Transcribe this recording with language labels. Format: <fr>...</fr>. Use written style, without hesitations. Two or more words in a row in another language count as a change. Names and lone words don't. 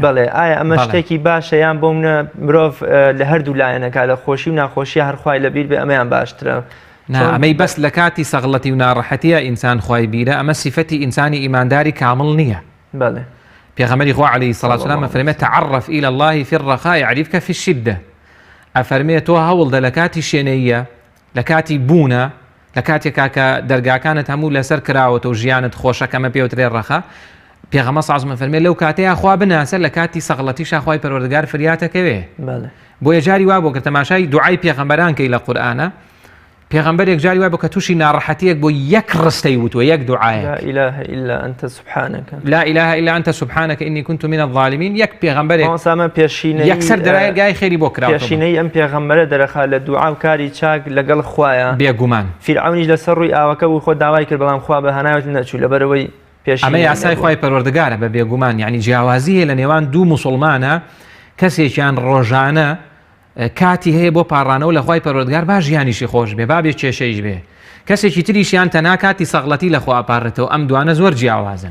<ckb>بڵێ ئایا ئەمە شتێکی باشە یان بۆ منە مرۆڤ لە هەردوو لایەنەکە لە خۆشی و ناخۆشی هەر خوای لەبیر بێ ئەمەیان باشترە ئەمەی بەس لە کاتی سەغڵەتی و ناڕەحەتیە ئینسان خوای بیرە ئەمە سیفەتی ئینسانی ئیمانداری کامڵ نییە بەڵێ پێغەمبەری خوا</ckb> <ar>عەلەیهی سەڵات وسەلام</ar> <ckb>ئەفەرمێت</ckb> <ar>تعرف إلى الله في الرخاء يعرفك في الشدة</ar> <ckb>ئەفەرمێت تۆ هەوڵدە لە کاتی شوێنەیە لە کاتی بوونە لە کاتێکا کە دەرگاکانت هەموو لەسەر کراوەتە و ژیانت خۆشەکەمە پێوترێ ڕەخا پێغەمبەر</ckb> <ar>صلی الله علیه</ar> <ckb>و فەرمێ لەو کاتەیە خوا بناسە لە کاتی سەغڵەتیشا خوای پەروەردگار فریاتەکەوێ بۆیە جاری وا بۆ کە تەماشای دوعای پێغەمبەران کەی لە قورئانە پێغەمبەرێک جاری وا بۆ کە تووشی ناڕەحەتیەک بۆ یەک ڕستەی وتوە یەک دوعایە</ckb> <ar>لا إله إلا أنت سبحانك لا إله إلا أنت سبحانك إني كنت من الظالمين</ar> <ckb>یەک پێغەمبەرێک ئەمە پێشینەی یەکسەر دەرایگای خێری بۆ کراوە پێشینەی ئەم پێغەمبەرە دەرەخا لە دوعا و کاری چاک لەگەڵ خوایە بێگومان فیرعەونیش لەسەر ڕووی ئاوەکە بوو خۆ داوای کرد بەڵام خوا بە هەناوت نەچوو لەبەرەوەی ئەمە یاسای خوای پەروەردگارە بە بێگومان یعنی جیاوازی هەیە لە نێوان دوو موسڵمانە کەسێکیان ڕۆژانە کاتی هەیە بۆ پاڕانەوە لە خوای پەروەردگار با ژیانیشی خۆش بێ با بێ کێشەیش بێ کەسێکی تریشیان تەنها کاتی سەغڵەتی لە خوا ئاپارێتەوە ئەم دوانە زۆر جیاوازن</ckb>